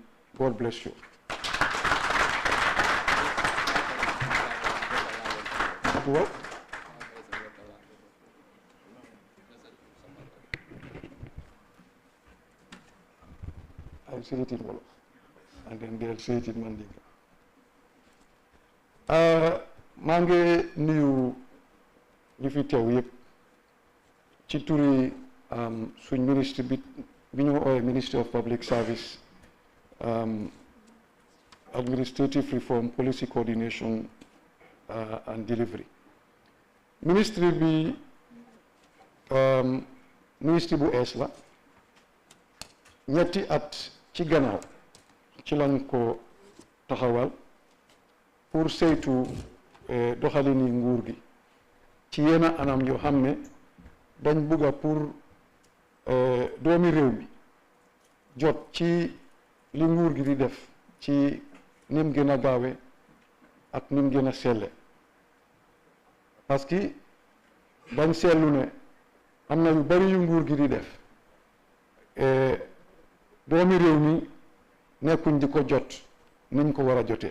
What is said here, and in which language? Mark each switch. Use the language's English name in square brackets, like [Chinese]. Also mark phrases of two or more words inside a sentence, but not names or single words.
[English] God bless you. What? I'll say it in Wolof, and then they'll say it in Mandinka. [Wolof] maa ngi nuyu ñu fi teew yëpp ci turi suñ ministre bi ñu ooyee Ministry of Public Service, Administrative Reform, Policy Coordination and Delivery. Ministry bi ministre bu ees la, ñetti at ci gannaaw ci lañ ko taxawal pour saytu doxalini nguur gi ci yenn anam yoo xam ne dañ bugga pour doomi réew mi jot ci li nguur gi di def ci nim gën a gaawe ak nim gën a selle, [French] parce que [Wolof] dañ seetlu ne am na yu bari yu nguur gi di def doomi réew mi nekkuñ di ko jot niñ ko war a jotee.